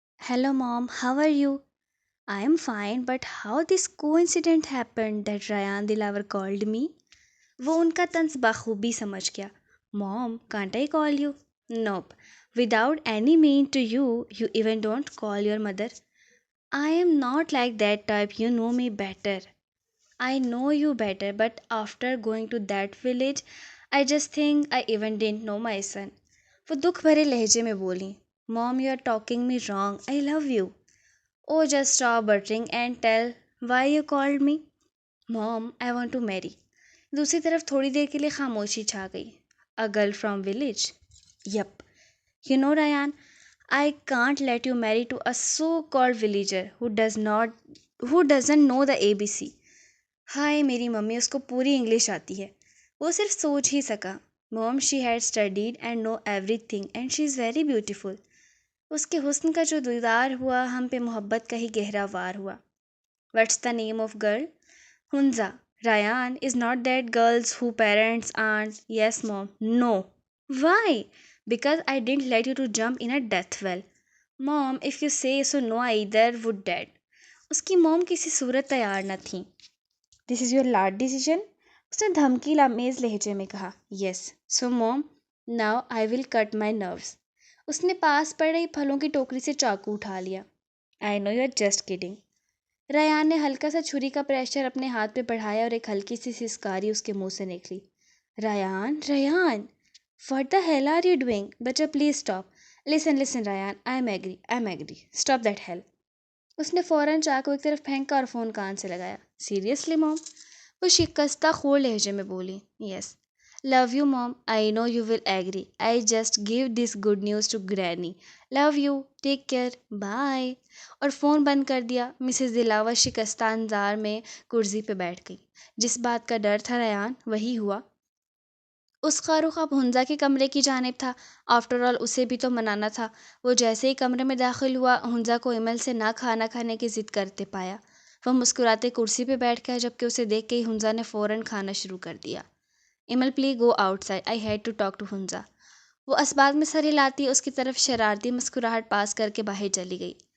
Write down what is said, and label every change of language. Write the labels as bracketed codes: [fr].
[en] Hello mom, how are you? I am fine, but how this coincident happened that Ryan Dilawar called me? [ur] وہ ان کا طنز بخوبی سمجھ گیا۔ [en] Mom, can't I call you? Nope, without any mean to you, you even don't call your mother. I am not like that type, you know me better. I know you better, but after going to that village, I just think I even didn't know my son. [ur] وہ دکھ بھرے لہجے میں بولی، [en] Mom, you are talking me wrong. I love you. Oh, just stop buttering and tell why you called me. Mom, I want to marry. [ur] دوسری طرف تھوڑی دیر کے لیے خاموشی چھا گئی۔ [en] A girl from village? Yup. You know, Ryan, I can't let you marry to a so-called villager who doesn't know the ABC. [ur] ہائے میری mummy, اس کو پوری انگلش آتی ہے، وہ صرف سوچ ہی سکا۔ [en] Mom, she had studied and know everything and she is very beautiful. [ur] اس کے حسن کا جو دیدار ہوا، ہم پہ محبت کا ہی گہرا وار ہوا۔ [en] What's the name of girl? Hunza. Ryan, is not that girls who parents aren't? Yes, Mom. No. Why? Because I didn't let you to jump in a death well. Mom, if you say so, no, either would dad. [ur] اس کی موم کسی صورت تیار نہ تھیں۔ [en] This is your last decision? [ur] اس نے دھمکی آمیز لہجے میں کہا۔ [en] Yes. So mom, now I will cut my nerves. [ur] اس نے پاس پڑ رہی پھلوں کی ٹوکری سے چاقو اٹھا لیا۔ [en] I know you're just kidding. [ur] Rayan نے ہلکا سا چھری کا پریشر اپنے ہاتھ پہ بڑھایا اور ایک ہلکی سی سسکاری اس کے منہ سے نکلی۔ Rayan, [en] what the hell are you doing? [ur] بچہ [en] Please stop. Listen, Ryan, I'm angry. Stop that hell. [ur] اس نے فوراً چاقو ایک طرف پھینکا اور فون کان سے لگایا۔ [en] Seriously, mom? [ur] وہ شکستہ خور لہجے میں بولی۔ [en] Yes. Love you, mom. I know you will agree. I just give this good news to granny. Love you. Take care. Bye. [ur] اور فون بند کر دیا۔ مسز دلاور شکستہ انداز میں کرسی پہ بیٹھ گئی۔ جس بات کا ڈر تھا ریان، وہی ہوا۔ اس کا رخ اب ہنزا کے کمرے کی جانب تھا۔ آفٹر آل اسے بھی تو منانا تھا۔ وہ جیسے ہی کمرے میں داخل ہوا، ہنزا کو ایمل سے نہ کھانا کھانے کی ضد کرتے پایا۔ وہ مسکراتے کرسی پہ بیٹھ گیا، جبکہ اسے دیکھ کے ہی ہنزا نے فوراً کھانا شروع کر دیا۔ [en] Aimal please go outside, I had to talk to Hunza. [ur] وہ اسباق میں سر ہلاتی اس کی طرف شرارتی مسکراہٹ پاس کر کے باہر چلی گئی۔